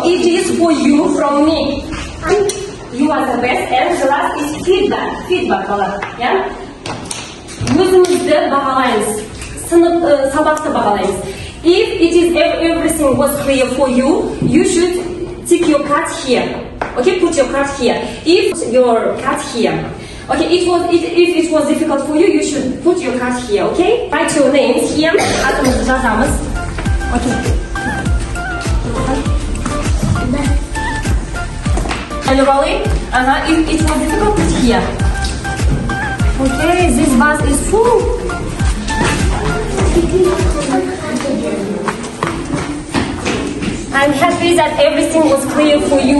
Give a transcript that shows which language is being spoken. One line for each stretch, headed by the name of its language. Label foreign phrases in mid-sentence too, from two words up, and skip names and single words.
English: It is for you from me. You are the best. And the last is feedback. Feedback,
Kazakh: балар. Yeah? Өзімізді бағалаймыз. Сабақты бағалаймыз.
English: If it is everything was clear for you, you should tick your card here. Okay, put your card here. If your card here. Okay, if it was difficult for you, you should put your card here. Okay, write your names here.
Kazakh: Атымызды жазамыз.
English: Okay. Generally, if it was difficult, put here. Okay, this bus is full. I'm happy that everything was clear for you.